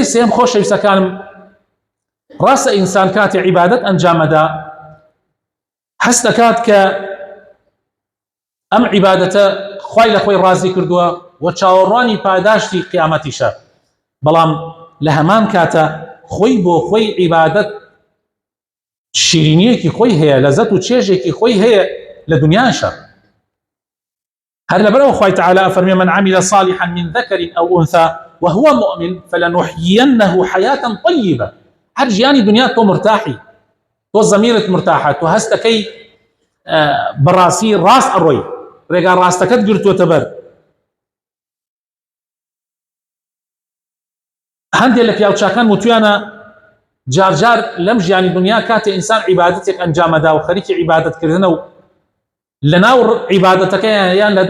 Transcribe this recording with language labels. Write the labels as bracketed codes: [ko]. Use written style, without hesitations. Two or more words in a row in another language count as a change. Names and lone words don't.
[ckb] سێم خۆشەویستەکانم ڕاستە ئینسان کاتی عیبادەت ئەنجامەدا هەست دەکات کە ئەم عیبادەتە خوای لە خۆی ڕازی کردووە و چاوەڕوانی پاداشتی قیامەتیشە بەڵام لە هەمان کاتە خۆی بۆ خۆی عیبادەت شیرینیەکی خۆی هەیە لەزەت و چێژێکی خۆی هەیە لە دنیاشە هەر لەبەرەوە خوای تعالی فەرمێ [ar] من عمل صالحا من ذكر أو أنثى وهو مؤمن فلنحيينه حياة طيبة [ckb] هەر ژیانی دنیا تۆ مرتاحی تۆ زەمیرت مرتاحە تۆ هەستەکەی بەڕاستی ڕاست ئەڕۆی ڕێگا ڕاستەکەت گرتووەتە بەر هەندێک لە پیاوچاکان وتویانە جارجار لەم ژیانی دنیا کاتێ ئینسان عیبادەتێک ئەنجامەدا و خەریکی عیبادەتکردنە و لەناو عیبادەتەکەیان یان لە